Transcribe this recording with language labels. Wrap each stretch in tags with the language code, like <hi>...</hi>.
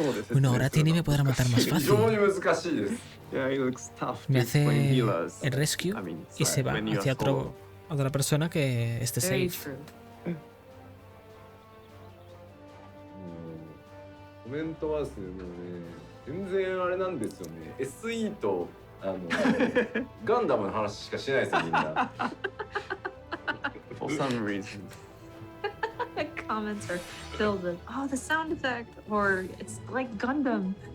<es>Bueno, ahora Tini me podrá matar más fácil. Me hace el rescue y se va hacia otra persona que esté safe.</es> <ja>コメントはですね、もうね、全然あれなんですよね。 SE とガンダムの話しかしないですよ、みんな。</ja> <en>For some reason. The comments are filled with, oh, the sound effect, or it's like Gundam.</en>